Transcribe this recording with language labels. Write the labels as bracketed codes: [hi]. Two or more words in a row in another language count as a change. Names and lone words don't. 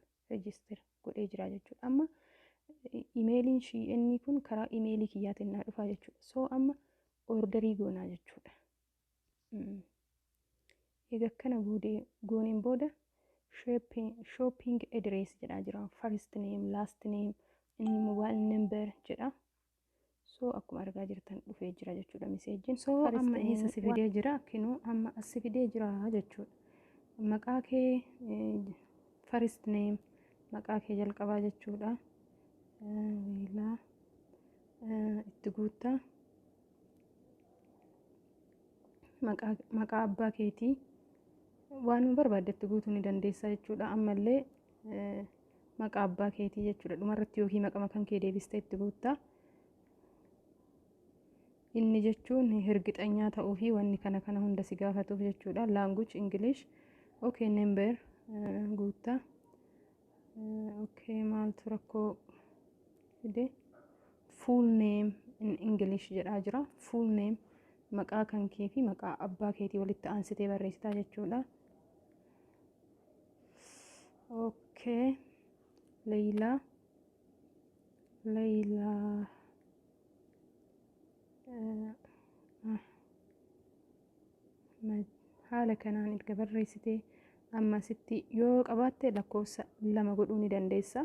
[om] Register godhee jira jechuudha. Amma imeeliin Shein kun karaa imeelii kiyyaatiin naa dhufaa jechuudha. So amma orderii goonaa jechuudha. Egaa kana gooneen booda [en] shopping address [om] jedhaa jira. [en] First name, last name, mobile number jedha. [om] So akkuma argaa jirtan dhufee jira jechuudha meseejiin. So amma isa si fidee jira. Kinoo amma as si fidee jira jechuudha. Maqaa kee [en] first name [om] maqaa kee jalqabaa jechuudha. Itti guuttaa maqaa abbaa keetii waan barbaadde itti guutuu ni dandeessa jechuudha. Ammallee maqaa abbaa keetii jechuudha. Dhumarratti yookiin maqaa kan kee deebistee itti guuttaa. Inni jechuun hirgixanyaa ta'uu fi wanni kana hunda si gaafatuuf jechuudha. [en] Language English. Okay, number guuttaa. [om] Okay, maaltu rakkoo fide? [en] Full name in English [om] jedhaa jira. [en] Full name [om] maqaa kan kee fi maqaa abbaa keetii walitti aansitee barreessitaa jechuudha. Okay. Leila. Haala kanaan erga barreessitee amma sitti yoo qabaatte lakkoofsa 2 godhuu ni dandeessa.